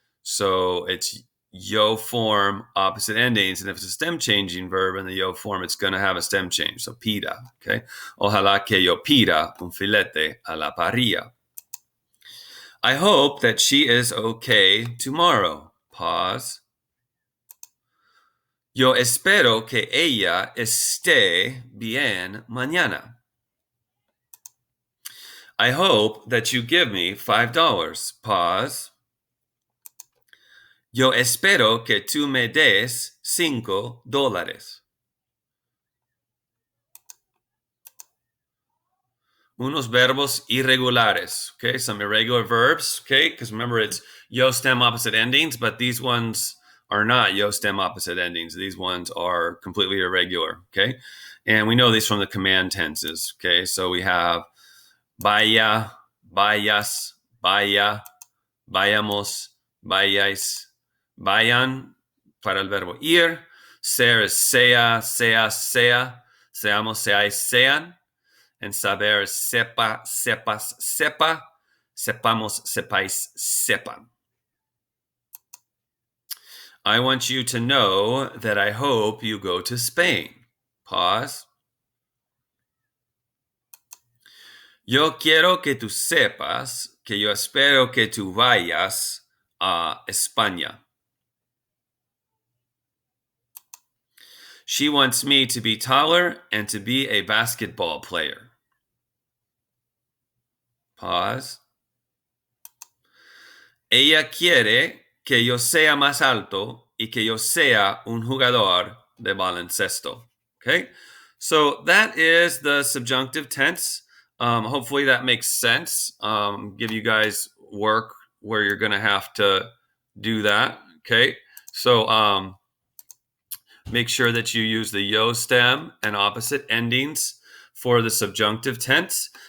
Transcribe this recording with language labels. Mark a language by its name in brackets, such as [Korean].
[English] So it's yo form, opposite endings, and if it's a stem changing verb in the yo form, it's going to have a stem change. [Spanish] So pida, okay? Ojalá que yo pida un filete a la parrilla. [English] I hope that she is okay tomorrow. Pause. [Spanish] Yo espero que ella esté bien mañana. [English] I hope that you give me $5. Pause. [Spanish] Yo espero que tú me des $5. Unos verbos irregulares, okay? [English] Some irregular verbs, okay? Because remember, it's yo stem opposite endings, but these ones are not yo stem opposite endings. These ones are completely irregular, okay? And we know these from the command tenses, okay? So we have [Spanish] vaya, vayas, vaya, vayamos, vayáis, vayan para el verbo ir. Ser is sea, sea, sea, seamos, seáis, sean. And saber is sepa, sepas, sepa, sepamos, sepáis, sepan. [English] I want you to know that I hope you go to Spain. Pause. [Spanish] Yo quiero que tú sepas que yo espero que tú vayas a España. [English] She wants me to be taller and to be a basketball player. Pause. [Spanish] Ella quiere que yo sea más alto y que yo sea un jugador de baloncesto. [English] Okay, so that is the subjunctive tense. Hopefully that makes sense. Give you guys work where you're going to have to do that. Okay, so make sure that you use the yo stem and opposite endings for the subjunctive tense.